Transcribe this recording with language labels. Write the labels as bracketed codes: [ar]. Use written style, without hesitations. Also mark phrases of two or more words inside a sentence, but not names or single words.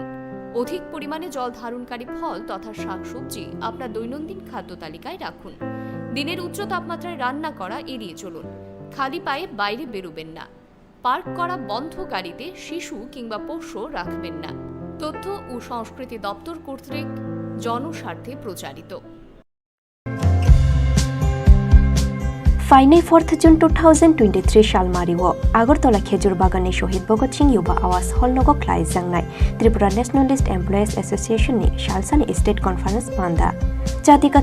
[bn] অধিক পরিমাণে জল ধারণকারী ফল তথা শাকসবজি আপনার দৈনন্দিন খাদ্য তালিকায় রাখুন। দিনের উচ্চ তাপমাত্রায় রান্না করা এড়িয়ে চলুন। খালি পায়ে বাইরে বেরোবেন না। পার্ক করা বন্ধ গাড়িতে শিশু কিংবা পোষ্য রাখবেন না। তথ্য ও সংস্কৃতি দপ্তর কর্তৃক জনস্বার্থে প্রচারিত। [trp] फाइनै 4 जून 2023 सालमारिओ आगरतला खेजुर बागाननि शहीद भगत सिंह युवा आवास हलनगो ख्लाय जांनाय त्रिपुरा नेशनलिस्ट एमप्लयिज एसोसिएशन नि सालसानि [en] state conference [trp] पान्दा जाति कथा